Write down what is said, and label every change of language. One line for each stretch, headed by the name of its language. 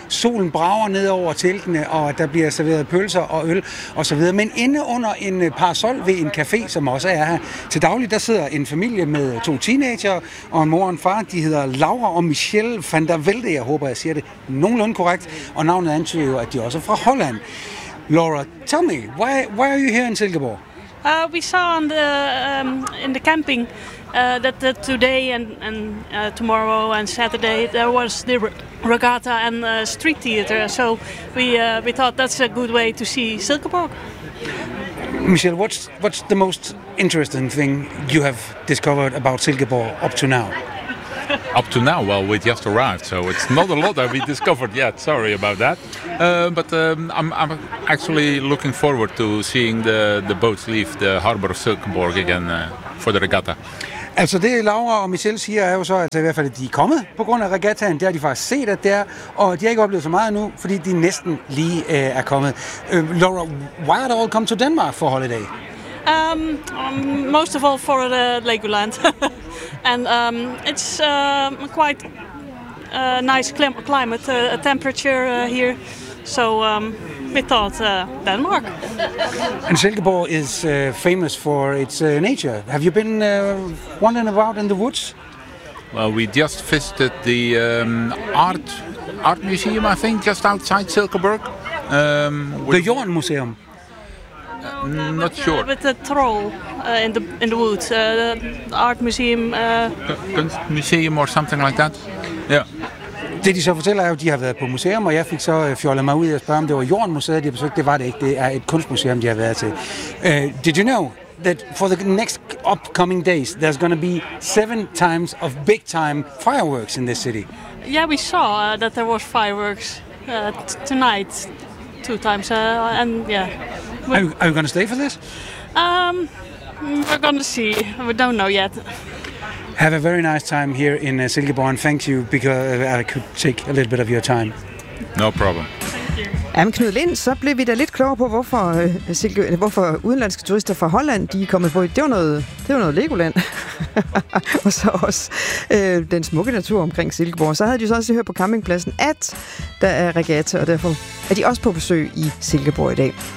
Danish: Solen brager ned over teltene, og der bliver serveret pølser og øl osv. Men inde under en parasol ved en café, som også er her til daglig, der sidder en familie med 2 teenagere og en mor og en far. De hedder Laura og Michelle van der Velde, jeg håber, jeg siger det nogenlunde korrekt. Og navnet antyder jo, at de også er fra Holland.
English: Laura, tell me, why are you here in Silkeborg? We saw on the in the camping that today and tomorrow and Saturday there was the regatta and street theater. So we thought that's a good way to see Silkeborg. Michelle, what's the most interesting thing you have discovered about Silkeborg up to now? Up to now, well, we just arrived, so it's not a lot that we discovered yet. Sorry about that. I'm actually looking forward to seeing the boats leave the harbor of Silkeborg again for the regatta.
Danish: Altså det, Laura og Michelle siger, er jo så, at i hvert fald, at de er kommet på grund af regattaen. Det har de faktisk set, at det er, og de har ikke oplevet så meget nu, fordi de næsten lige er kommet.
English: Laura, why are they all come to Denmark for holiday? Most of all for the Legoland. And it's quite a nice climate, temperature here, so we thought Denmark. And Silkeborg is famous for its nature. Have you been wandering about in the woods? Well, we just visited the art museum, I think, just outside Silkeborg. The Jorn Museum? Not sure. With the troll in the woods, the art museum. Kunstmuseum or something like that. Yeah.
Danish: Det de så fortæller er, at de har været på museum, og jeg fik så fjollet mig ud og spørge, om det var Jornmuseet, de har besøgt. Det var det ikke. Det er et kunstmuseum, de har været til.
English: Did you know that for the next upcoming days, there's going to be 7 times of big time fireworks in this city? Yeah, we saw that there was fireworks tonight, 2 times, and yeah. Are you going to stay for this? We're going to see. We don't know yet. Have a very nice time here in Silkeborg. And thank you, because I could take a little bit of your time. No problem.
Danish: Jamen Knud Lind, så blev vi da lidt klogere på, hvorfor udenlandske turister fra Holland, de er kommet på. Det var noget Legoland. Og så også den smukke natur omkring Silkeborg. Så havde de så også hørt på campingpladsen, at der er regatta, og derfor er de også på besøg i Silkeborg i dag.